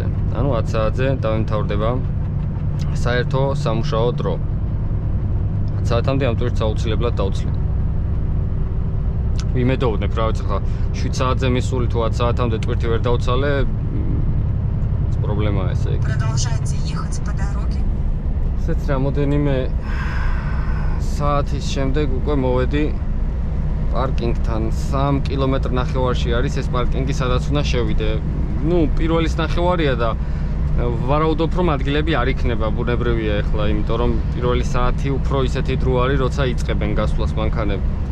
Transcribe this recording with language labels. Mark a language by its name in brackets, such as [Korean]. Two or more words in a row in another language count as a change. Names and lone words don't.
[Georgian] ანუ 10 საათზე დავემთავრდება საერთო სამუშაო დრო. 10 საათამდე ამ ტვირთს აუცილებლად დავცლი. ვიმედოვნებ რა ვიცი ხა 7 საათზე მისული თუ 10 საათამდე ტვირთი ვერ დავცალე, პრობლემაა ესე იგი. [Russian] Продолжайте ехать по дороге. [Georgian] ესეც რამოდენიმე საათის შემდეგ უკვე მოვედი პარკინგთან. 3 კილომეტრ ნახევარში არის ეს პარკინგი, სადაც უნდა შევიდე. ნუ პირველის ნახევარია და ვარაუდობ რომ ადგილები არ იქნება, ბუნებრივია ეხლა, იმიტომ რომ პირველი საათი უფრო ისეთი დრო არის, როცა იწყებენ გასვლას მანქანები.